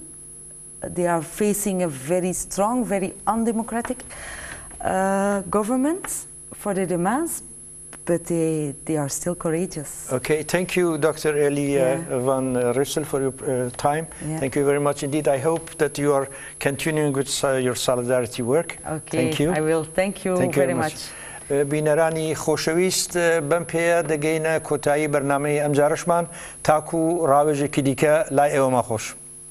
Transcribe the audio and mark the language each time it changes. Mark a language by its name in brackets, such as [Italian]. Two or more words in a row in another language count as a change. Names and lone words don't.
[English] They are facing a very strong, very undemocratic government for their demands, but they are still courageous. Okay, thank you, Dr.Elly van Reusel, for your time. Yeah. Thank you very much indeed. I hope that you are continuing with your solidarity work. Okay, thank you. I will. Thank you very much. [Central Kurdish] بینەرانی خۆشەویست بەم پێیە دەگەینە کۆتایی بەرنامەی ئەم جارەشمان تاکو ڕاوێژێکی دیکە لای ئێوەمە خۆش.